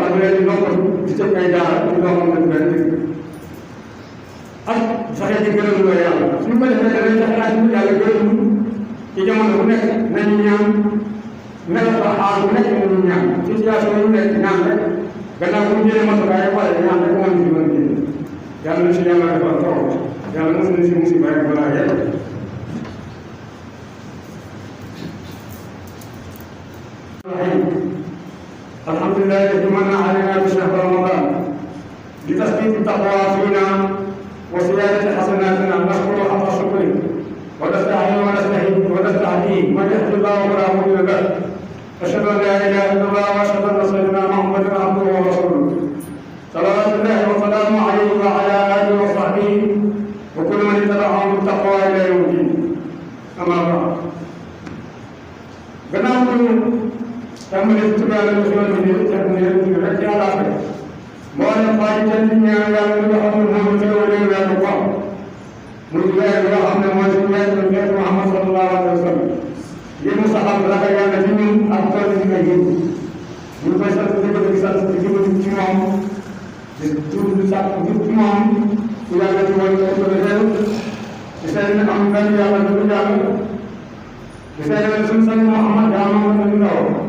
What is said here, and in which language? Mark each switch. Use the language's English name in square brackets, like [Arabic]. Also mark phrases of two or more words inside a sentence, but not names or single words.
[Wolof] leen di noppal di tëj ay daara ci loo xam ne du benn dëgg ak fexe di gërëm loo yàlla suñu ko defee danañ fexe naa ci yàlla gërëm ci jamono bu nekk nañu ñaan mel ba xaar bu nekk nañu ñaan situation yu nekk ñaan rek gannaaw bu ñu jëlee matukaay wala ñaan rek moo ñu ci mën a génn yàlla na si yàlla defal taw yàlla mos na si musiba rek balaa yàlla [Arabic] الحمد لله الذي من علينا بشهر رمضان لتثبيت التقوى فينا وزيادة حسناتنا نشكر حق شكره ونستعين ونستهديه من يهد الله فلا مضل له أشهد أن لا إله إلا الله وأشهد أن سيدنا محمدا عبده ورسوله صلوات الله وسلامه عليه وعلى آله وصحبه وكل من اتبعهم بالتقوى إلى يوم الدين أما بعد [Wolof] tàmbali ci tubaab yi xéwal bi nii ca nii rek ci àllaaxira moo leen faa ci jënd ñaan yàlla li nga xam ne moom xéwal yi weer bu baax muy weer bi nga xam ne mooy suñu weer bi weer Muhammad [Arabic] صلى الله عليه وسلم [Wolof] yi mu saxal ragal yàlla ci ñun ak tool yi nga yëngu ñu koy sant di ko di sant di jublu ci moom di tudd di sàkk jub ci moom ku yàlla ci woon ko ko defee di seet ne am benn yàlla du yàlla di seet ne suñu sang Muhammad daa moom la ñu ndaw